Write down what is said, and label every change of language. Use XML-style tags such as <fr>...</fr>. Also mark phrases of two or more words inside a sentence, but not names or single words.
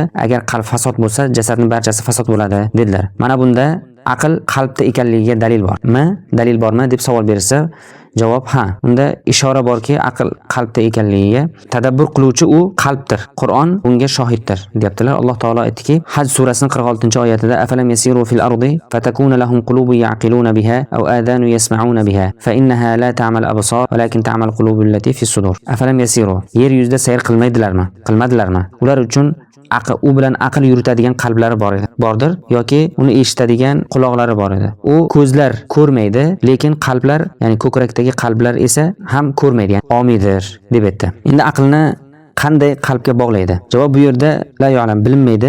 <uz>Agar qalb fasod bo'lsa, jasadning barchasi fasod bo'ladi dedilar. Mana bunda aql qalbda ekanligiga dalil bormi? Dalil bormi deb savol bersa, javob ha. Unda ishora borki, aql qalbda ekanligiga. Tadabbur qiluvchi u qalbdir. Qur'on bunga shohiddir, deyaptilar. Alloh taolo aytdiki, Haj surasining 46-oyatida</uz> <ar>أفلم يسيروا في الأرض فتكون لهم قلوب يعقلون بها أو آذان يسمعون بها فإنها لا تعمى الأبصار ولكن تعمى القلوب التي في الصدور. أفلم يسيروا,</ar> <uz>yer yuzida sayr qilmadilarmi? Ular uchun u bilan aql yuritadigan qalblari bordir yoki uni eshitadigan quloqlari bor edi. U ko'zlar ko'rmaydi, lekin qalblar, ya'ni ko'krakdagi qalblar esa ham ko'rmaydi, ya'ni omiydir deb aytdi. Endi aqlni qanday qalbga bog'laydi? Javob bu yerda</uz> <ar>لا يعلم,</ar> <uz>bilinmaydi.</uz>